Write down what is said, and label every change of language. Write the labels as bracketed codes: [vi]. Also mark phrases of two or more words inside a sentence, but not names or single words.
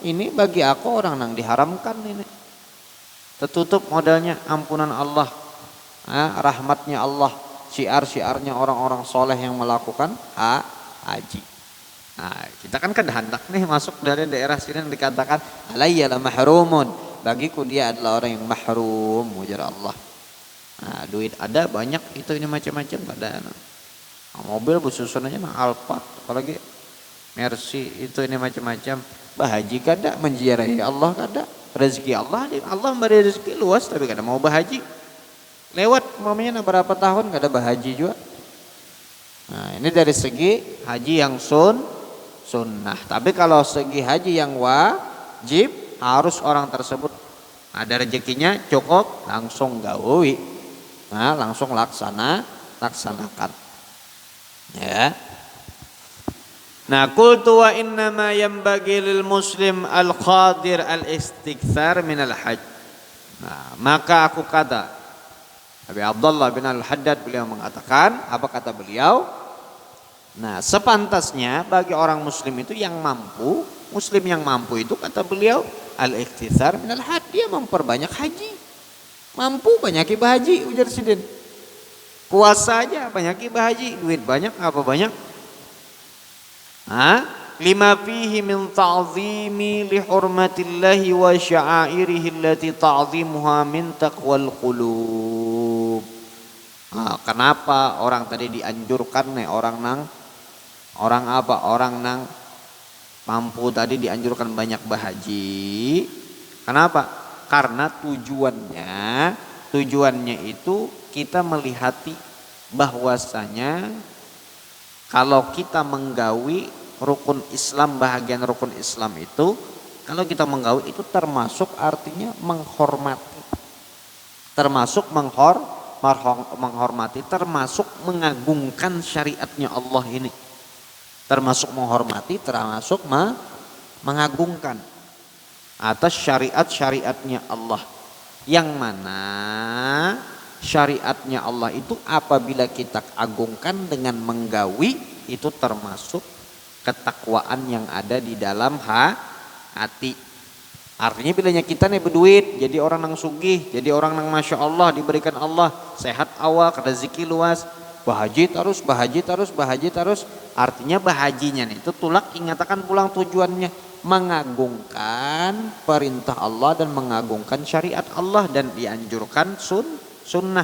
[id] Ini bagi aku orang yang diharamkan ini. tertutup modalnya ampunan Allah, rahmatnya Allah, syiar-syiarnya orang-orang soleh yang melakukan haji. Nah, kita kan hendak nih masuk dari daerah sini yang dikatakan [ar] عليّ لمحروم, [id] bagiku dia adalah orang yang mahrum, ujar Allah. Nah, duit ada banyak itu ini macam-macam pada mobil bersusun aja Alphard, apalagi Mercy itu ini macam-macam. [bjn] Bahaji kada menziarahi Allah kada, rezeki Allah memberi rezeki luas tapi kada mau bahaji. Lewat mamanya berapa tahun kada bahaji juga. [id] Nah, ini dari segi haji yang sunnah. Tapi kalau segi haji yang wajib, harus orang tersebut ada rezekinya cukup langsung gawi. Nah, langsung laksanakan. Ya. Nah, [ar] قلت وإنما ينبغي للمسلم القادر الاستكثار من الحج. [id] Nah, maka aku kata Abi Abdullah bin Al-Haddad, beliau mengatakan, apa kata beliau? Nah, sepantasnya bagi orang muslim itu yang mampu, muslim yang mampu itu kata beliau [ar] الاستكثار من الحج, [id] dia memperbanyak haji. Mampu banyak ibadah haji, ujar Sidin. Kuasa aja banyak ibadah haji, duit banyak apa banyak? [ar] لما فيه من تعظيم لحرمات الله وشعائره التي تعظيمها من تقوى القلوب. [id] Kenapa orang tadi dianjurkan nih orang nang mampu tadi dianjurkan banyak bahaji. Kenapa? Karena tujuannya itu kita melihati bahwasanya kalau kita menggawi rukun Islam, bahagian rukun Islam itu, kalau kita menggawi itu termasuk artinya menghormati, termasuk menghormati, termasuk mengagungkan syariatnya Allah ini, termasuk menghormati, termasuk mengagungkan atas syariatnya Allah, yang mana syariatnya Allah itu apabila kita agungkan dengan menggawi itu termasuk ketakwaan yang ada di dalam hati. [bjn] Artinya bilanya kita nih berduit jadi orang nang sugih, jadi orang nang [ar] ما شاء الله [bjn] diberikan Allah sehat awak, rezeki luas, bahaji terus. Artinya bahajinya nih itu tulak ingatakan pulang tujuannya mengagungkan perintah Allah dan mengagungkan syariat Allah dan dianjurkan sunnah.